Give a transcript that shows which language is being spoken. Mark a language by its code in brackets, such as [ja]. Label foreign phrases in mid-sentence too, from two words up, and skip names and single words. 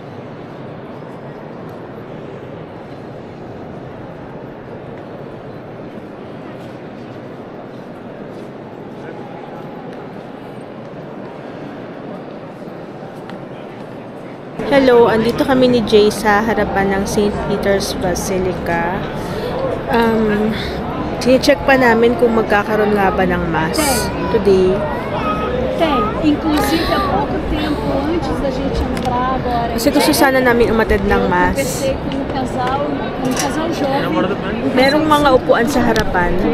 [tl] Hello, andito kami ni Jay sa harapan ng St. Peter's Basilica. Check pa namin kung magkakaroon nga ba ng [en] mass today. [tl] Okay. [pt] Inclusive, há pouco tempo antes da gente entrar agora, [tl] Kasi gusto sana namin umatid ng mass. [pt] conversei com um casal jovem. [tl] Merong mga upuan sa harapan.